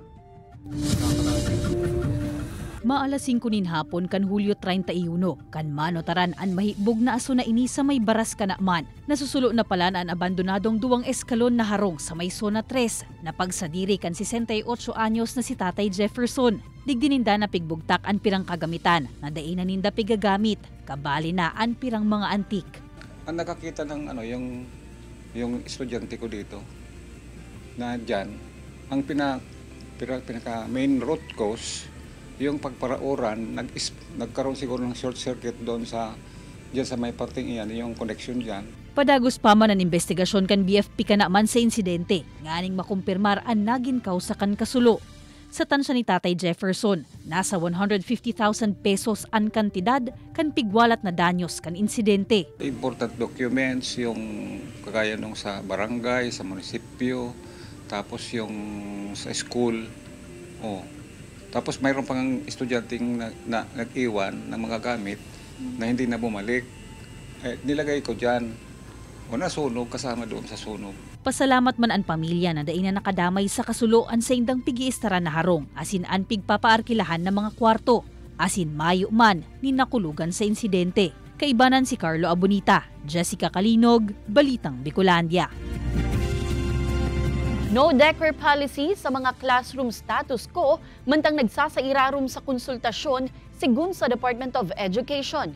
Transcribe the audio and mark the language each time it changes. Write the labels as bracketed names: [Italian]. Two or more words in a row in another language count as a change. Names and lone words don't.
[Bikol] Maalas 5 nin hapon kan Hulyo 31, kan manotaran an mahibog na aso na ini sa may baras Kanaman. Nasusulo na pala na ang abandonadong duwang eskalon na harong sa may zona 3 na pagsadiri kan 68 anyos na si Tatay Jefferson. Digdininda na pigbugtak an pirang kagamitan na dainan ninda pigagamit, kabali na an pirang mga antik. [Filipino] Ang nakakita ng yung estudyante ko dito na diyan ang pinaka [English] main root cause [Filipino] yung pagparauran, nagkaroon siguro ng [English] short circuit [Filipino] doon diyan sa may parting iyan, yung connection diyan. [Bikol] Padagos pa man ang investigasyon kan BFP Kanaman sa insidente, nganing makumpirmar ang naging kausa kan kasulo. Sa tansya ni Tatay Jefferson, nasa 150,000 pesos ang kantidad kan pigwalat na danyos kan insidente. [English] Important documents, [Filipino] yung kagaya nung sa barangay, sa munisipyo, tapos yung sa school. Tapos mayroon pang estudyanteng na nag-iwan ng mga gamit na hindi na bumalik. Nilagay ko dyan. O nasunog, kasama doon sa sunog. [Bikol] Pasalamat man ang pamilya na daing na nakadamay sa kasuloan sa indang pigiistaran na harong, asin an pigpapaarkilahan ng mga kwarto, asin mayo man ni nakulugan sa insidente. Kaibanan si Carlo Abonita, Jessica Kalinog, Balitang Bicolandia. [English] No decor policy [Bikol] sa mga classroom [English] status quo [Bikol] mantang nagsasairarom sa konsultasyon sigun sa Department of Education.